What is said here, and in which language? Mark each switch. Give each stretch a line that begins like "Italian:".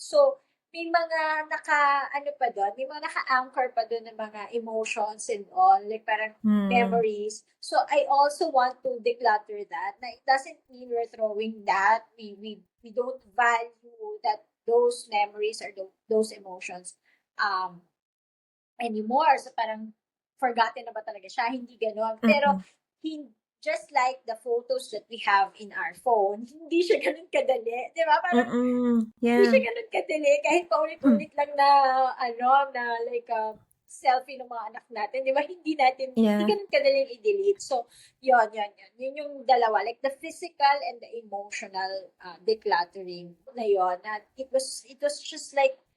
Filipino: So, may mga may mga naka-anchor pa doon ng mga emotions
English: and all, like
Filipino: parang Hmm.
English: memories. So, I also want to declutter that.
Filipino: Na
English: it doesn't mean we're throwing that. We don't value those memories or those emotions anymore.
Filipino: So, parang forgotten na ba talaga siya? Hindi ganon. Pero, Mm.
English: just like the photos that we have in our phone,
Filipino: hindi siya ganun kadali. Di ba? Parang, hindi
English: Yeah.
Filipino: siya ganun kadali. Kahit paulit-ulit lang na,
English: like, selfie
Filipino: ng mga anak natin. Di ba? Hindi
English: Yeah.
Filipino: ganun kadali i-delete. So, yun. Yun yung dalawa.
English: Like, the physical and the emotional decluttering
Filipino: na yun. Na
English: it was just like,